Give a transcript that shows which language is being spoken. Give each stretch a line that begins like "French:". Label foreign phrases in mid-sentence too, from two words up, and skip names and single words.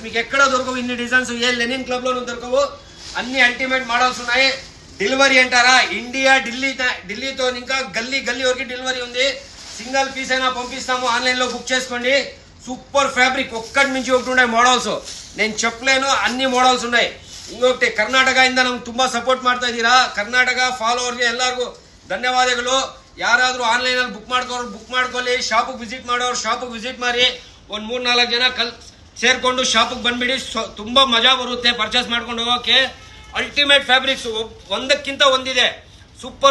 Telugu: మీకు ఎక్కడ దొరకవు ఇన్ని డిజైన్స్, ఏ లెనిన్ క్లబ్ లోనూ దొరకవు. అన్ని
English: ultimate models
Telugu: ఉన్నాయి. డెలివరీ అంటారా, ఇండియా ఢిల్లీతో ఇంకా గల్లీ వరకు డెలివరీ ఉంది.
English: single piece
Telugu: అయినా పంపిస్తాము, ఆన్లైన్ లో బుక్ చేసుకోండి.
English: super fabric.
Telugu: ఒక్కటి నుంచి ఒకటి ఉన్నాయి మోడల్స్. నేను చెప్పలేను, అన్ని మోడల్స్ ఉన్నాయి.
Kannada: ಇಂಗೊಕಟಿ ಕರ್ನಾಟಕದಿಂದ ನಮ್ಗೆ ತುಂಬಾ ಸಪೋರ್ಟ್ ಮಾಡ್ತಾ ಇದ್ದೀರಾ. ಕರ್ನಾಟಕ ಫಾಲೋವರ್ಗೆ ಎಲ್ಲರಿಗೂ ಧನ್ಯವಾದಗಳು. ಯಾರಾದರೂ ಆನ್ಲೈನ್ ಅಲ್ಲಿ ಬುಕ್ ಮಾಡ್ಕೊಳ್ಳಿ. ಶಾಪಿಗೆ ವಿಸಿಟ್ ಮಾಡೋರು ಶಾಪಿಗೆ ವಿಸಿಟ್ ಮಾಡಿ. ಒಂದು 3-4 ಜನ ಸೇರ್ಕೊಂಡು ಶಾಪಿಗೆ ಬಂದ್ಬಿಡಿ. ತುಂಬಾ ಮಜಾ ಬರುತ್ತೆ ಪರ್ಚೇಸ್ ಮಾಡ್ಕೊಂಡು ಹೋಗೋಕೆ.
English: ultimate fabrics
Kannada: ಒಂದಕ್ಕಿಂತ ಒಂದಿದೆ.
English: super fabrics.